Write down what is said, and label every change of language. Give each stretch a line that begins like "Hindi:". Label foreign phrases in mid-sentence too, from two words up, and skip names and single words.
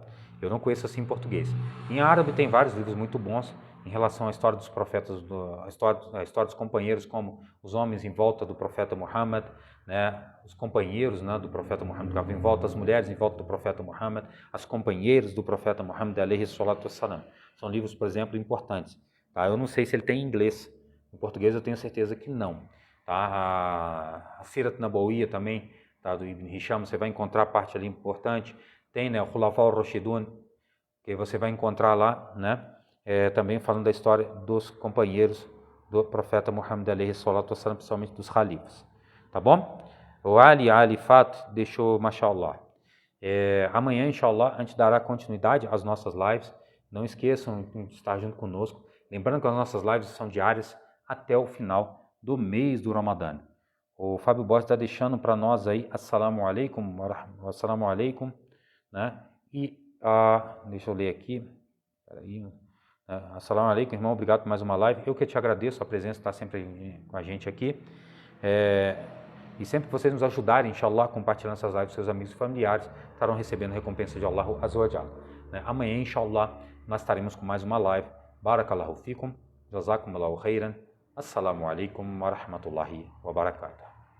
Portuguese: Eu não conheço assim em português. Em árabe tem vários livros muito bons em relação à história dos profetas, a história dos companheiros, como os homens em volta do profeta Muhammad, né, os companheiros, né, do profeta Muhammad em volta, as mulheres em volta do profeta Muhammad, as companheiras do profeta Muhammad,
Arabic: عليه الصلاة والسلام.
Portuguese: São livros, por exemplo, importantes. Tá? Eu não sei se ele tem em inglês. Em português eu tenho certeza que não. Tá? A Sirat Nabawiyya também, tá, do Ibn Hisham, você vai encontrar parte ali importante. Tem, né, o Khulafa al-Rashidun, que você vai encontrar lá, né, também falando da história dos companheiros do profeta Muhammad
Arabic: عليه الصلاة والسلام,
Portuguese: principalmente dos califas. Tá bom? O Ali Fat deixou, mashallah. Amanhã, inshallah, a gente dará continuidade às nossas lives. Não esqueçam de estar junto conosco. Lembrando que as nossas lives são diárias até o final do mês do Ramadã. O Fábio Borges está deixando para nós aí,
Arabic: السلام عليكم,
Portuguese: né? E, deixa eu ler aqui, peraí,
Arabic: السلام عليكم,
Portuguese: irmão, obrigado por mais uma live. Eu que te agradeço a presença, está sempre com a gente aqui. E sempre que vocês nos ajudarem, inshallah, compartilhando essas lives com seus amigos e familiares, estarão recebendo recompensa de
Arabic: الله عز وجل.
Portuguese: Amanhã, inshallah, nós estaremos com mais uma live.
Arabic: بارك الله فيكم، جزاكم الله خيرا، السلام عليكم ورحمة الله وبركاته.